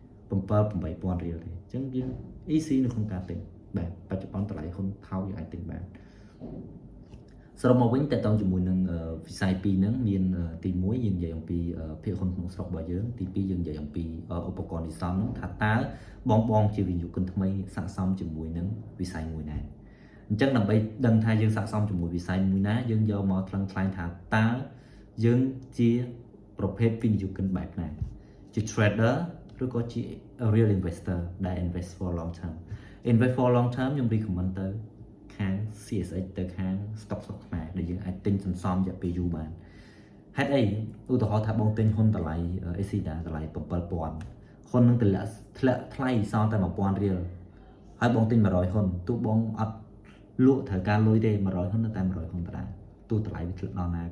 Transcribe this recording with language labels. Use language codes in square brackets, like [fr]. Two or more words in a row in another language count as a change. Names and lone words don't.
[km] 7-8000 រៀលទេអញ្ចឹងយើង easy នៅក្នុងការទិញបាទបច្ចុប្បន្នតម្លៃហ៊ុនថោកយើងអាចទិញបានសរុបមកវិញតើតើជាមួយនឹងវិស័យពីរហ្នឹងមានទី1យើងនិយាយអំពីភាគហ៊ុនក្នុងស្រុករបស់យើងទី2យើងនិយាយអំពីឧបករណ៍និស្សិតហ្នឹងថាតើបងជាវិនិយោគិនថ្មីស័ក្តិសមជាមួយនឹងវិស័យមួយណាអញ្ចឹងដើម្បីដឹងថាយើងស័ក្តិសមជាមួយវិស័យមួយ ណាយើងយកមកថ្លឹងថ្លែងថាតើយើងជាប្រភេទវិនិយោគិនបែបណាជា trader ឬក៏ជា [en] real investor [km] ដែល [en] invest for long term invest for long term [km] ខ្ញុំ recommend ទៅខាង CSX ទៅខាង stock ស្រុកខ្មែរដែលយើងអាចទិញសន្សំរយៈពេលយូរបានហេតុអីឧ ទាហរណ៍ថាបងទិញហ៊ុនតម្លៃ Asilda តម្លៃ7000ហ៊ុននឹងធ្លាក់ថ្លៃសល់តែ1000រៀលហើយបងទិញ100ហ៊ុនទោះបងអត់លក់ត្រូវការលុយទេ100ហ៊ុននៅតែ100ហ៊ុនដដែលទោះតម្លៃវាធ្លាក់ដល់ណាក៏